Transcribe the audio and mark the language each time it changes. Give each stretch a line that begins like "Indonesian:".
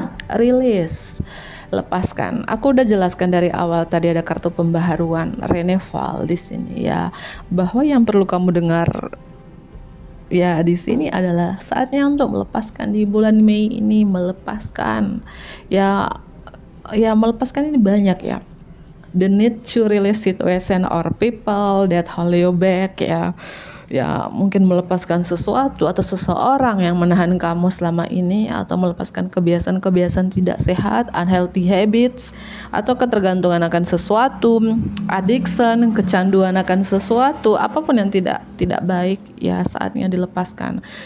Indonesian: Rilis, lepaskan. Aku udah jelaskan dari awal tadi, ada kartu pembaharuan, renewal di sini ya, bahwa yang perlu kamu dengar ya di sini adalah saatnya untuk melepaskan di bulan Mei ini, melepaskan. Ya melepaskan ini banyak ya.
English: The need to release situation or people that hold you back ya.
Indonesian: ya mungkin melepaskan sesuatu atau seseorang yang menahan kamu selama ini, atau melepaskan kebiasaan-kebiasaan tidak sehat, unhealthy habits, atau ketergantungan akan sesuatu, addiction, kecanduan akan sesuatu, apapun yang tidak baik, ya saatnya dilepaskan.